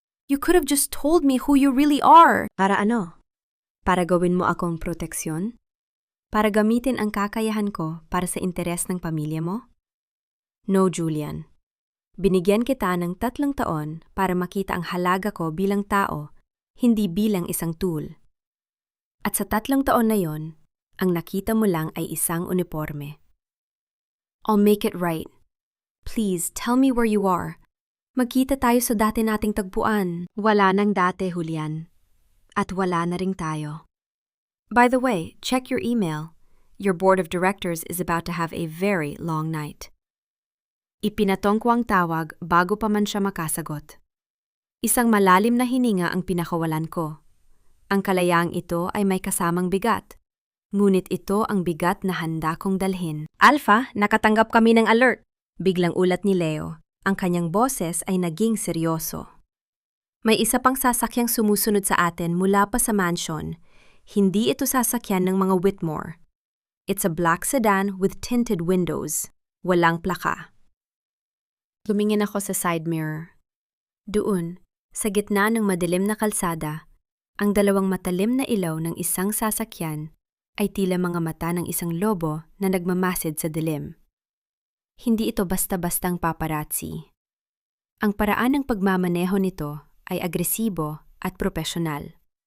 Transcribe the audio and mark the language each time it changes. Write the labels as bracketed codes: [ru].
[en] You could have just told me who you really are. [tl] Para ano? Para gawin mo akong proteksyon? Para gamitin ang kakayahan ko para sa interes ng pamilya mo? [en] No, Julian. [tl] Binigyan kita ng 3 taon para makita ang halaga ko bilang tao, hindi bilang isang tool. At sa 3 taon na yon, ang nakita mo lang ay isang uniforme. [en] I'll make it right. Please, tell me where you are. [tl] Magkita tayo sa dati nating tagpuan. Wala nang dati, Julian. At wala na ring tayo. [en] By the way, check your email. Your board of directors is about to have a very long night. [tl] Ipinatong ko ang tawag bago pa man siya makasagot. Isang malalim na hininga ang pinakawalan ko. Ang kalayaang ito ay may kasamang bigat. Ngunit ito ang bigat na handa kong dalhin. Alpha, nakatanggap kami ng alert. Biglang ulat ni Leo. Ang kanyang boses ay naging seryoso. May isa pang sasakyang sumusunod sa atin mula pa sa mansion. Hindi ito sasakyan ng mga Whitmore. [en] It's a black sedan with tinted windows. [tl] Walang plaka. Lumingin ako sa side mirror. Doon, sa gitna ng madilim na kalsada, ang dalawang matalim na ilaw ng isang sasakyan ay tila mga mata ng isang lobo na nagmamasid sa dilim. Hindi ito basta-bastang paparazzi. Ang paraan ng pagmamaneho nito ay agresibo at propesyonal.